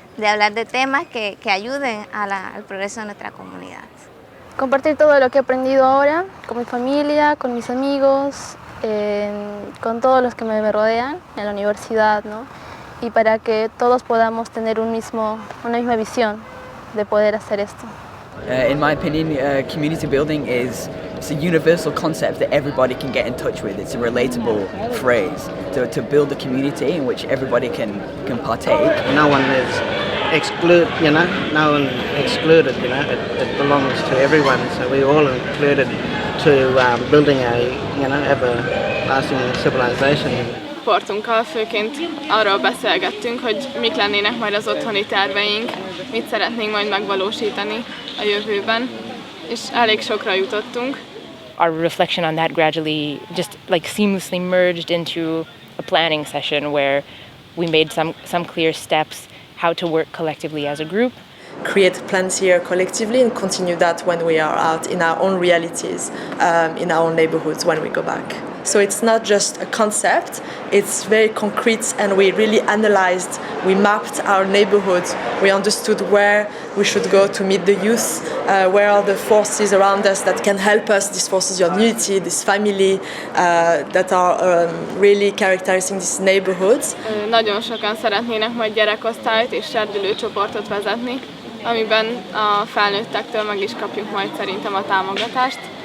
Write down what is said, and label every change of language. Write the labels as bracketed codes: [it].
[es] De hablar de temas que ayuden al progreso de nuestra comunidad. Compartir todo lo que he aprendido ahora con mi familia, con mis amigos, con todos los que me rodean en la universidad, ¿no? Y para que todos podamos tener una misma visión de poder hacer esto. [en] In my opinion, community building is it's a universal concept that everybody can get in touch with. It's a relatable phrase to build a community in which everybody can partake. No one is excluded, no one excluded, it belongs to everyone, so we're all included to building a, everlasting civilization. [hu] Portunkkal főként arról beszélgettünk, hogy mik lennének majd az otthoni terveink, mit szeretnénk majd megvalósítani a jövőben, és elég sokra jutottunk. [en] Our reflection on that gradually just like seamlessly merged into a planning session where we made some clear steps how to work collectively as a group. Create plans here collectively and continue that when we are out in our own realities, in our own neighbourhoods when we go back. So it's not just a concept, it's very concrete, and we really analyzed, we mapped our neighbourhoods, we understood where we should go to meet the youth, where are the forces around us that can help us, these forces of unity, this family that are really characterizing these neighbourhoods. [hu] Nagyon sokan szeretnének majd gyerekosztályt és serdülőcsoportot vezetni, amiben a felnőttektől meg is kapjuk majd szerintem a támogatást.